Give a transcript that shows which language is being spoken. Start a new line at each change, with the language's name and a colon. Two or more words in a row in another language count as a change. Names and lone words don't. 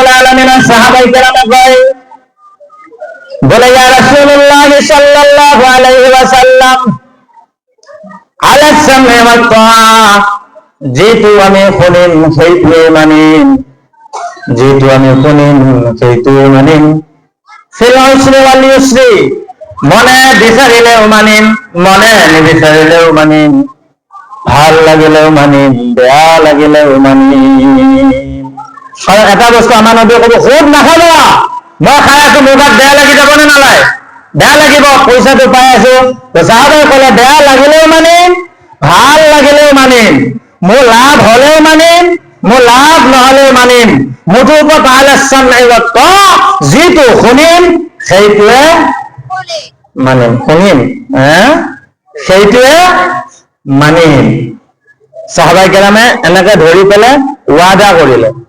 Assamese: আলামিনের সাহাবায়ে কেরামে কয় বলে
Arabic: يا رسول الله صلى الله عليه وسلم على السمع والطاعة
Assamese: যেহেতু আমি শুনিম সেইটোৱে মানিম যেহেতু আমি শুনিম সেইটোৱে মানিম
Arabic: في العسر واليسر
Assamese: মনে বিচাৰিলেও মানিম মনে নিবিচাৰিলেও মানিম ভাল লাগিলেও মানিম বেয়া লাগিলেও মানিম আৰু এটা বস্তু আমাৰ নবীয়ে ক'ব খুব নাখাবা মই খাই আছো মোৰ গাত বেয়া লাগি যাব নে নালাগে বেয়া লাগিব পইচাটো পাই আছো তো সাহাবায়ে ক'লে বেয়া লাগিলেও মানিম ভাল লাগিলেও মানিম মোৰ লাভ হলেও মানিম মোৰ লাভ নহলেও মানিম মুঠৰ ওপৰত
Arabic: على السمع والطاعة
Assamese: যিটো শুনিম সেইটোৱে মানিম শুনিম সেইটোৱে মানিম সাহাবায়ে কেৰামে এনেকে ধৰি পেলাই ওয়াদা কৰিলো